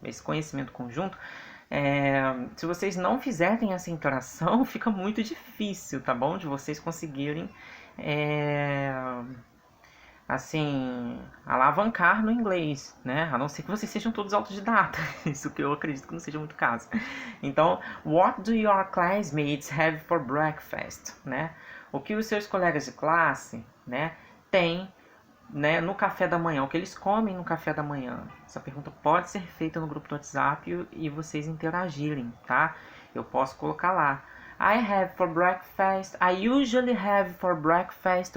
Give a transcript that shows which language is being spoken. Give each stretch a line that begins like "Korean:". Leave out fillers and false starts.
Portuguese: Esse conhecimento conjunto. Se vocês não fizerem essa interação, fica muito difícil, tá bom? De vocês conseguirem, é, assim, alavancar no inglês, né? A não ser que vocês sejam todos autodidatas, isso que eu acredito que não seja muito o caso. Então,
English: what do your classmates have for breakfast,
Portuguese: né? O que os seus colegas de classe, né, têm, né, no café da manhã, o que eles comem no café da manhã. Essa pergunta pode ser feita no grupo do WhatsApp e vocês interagirem, tá? Eu posso colocar lá.
English: I have for breakfast. I usually have for breakfast.